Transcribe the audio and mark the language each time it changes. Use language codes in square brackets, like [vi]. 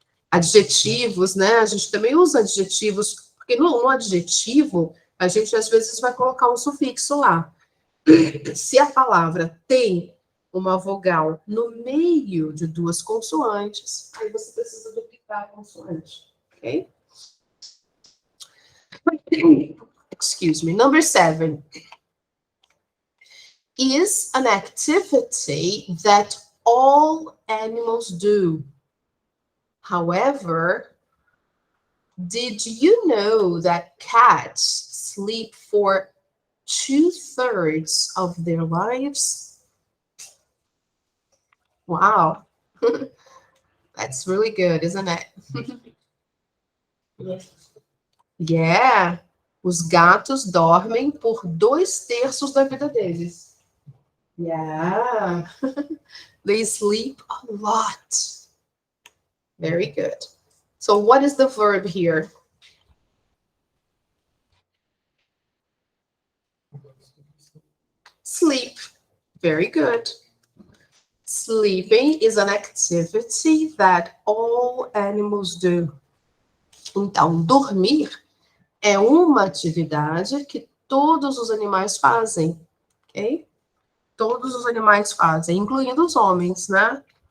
[pt] Adjetivos, né? A gente também usa adjetivos, porque no adjetivo, a gente às vezes vai colocar um sufixo lá. Se a palavra tem uma vogal no meio de duas consoantes, aí você precisa duplicar a consoante, ok? [en] Excuse me. Number 7 is an activity that all animals do. However, did you know that cats sleep for 2/3 of their lives? Wow. That's really good, isn't it? [pt] Yeah. Os gatos dormem por 2/3 da vida deles. [en] Yeah. They sleep a lot. Very good. So what is the verb here? Sleep. Very good. Sleeping is an activity that all animals do. [pt] Então, dormir é uma atividade que todos os animais fazem, ok? Todos os animais fazem, incluindo os homens, né?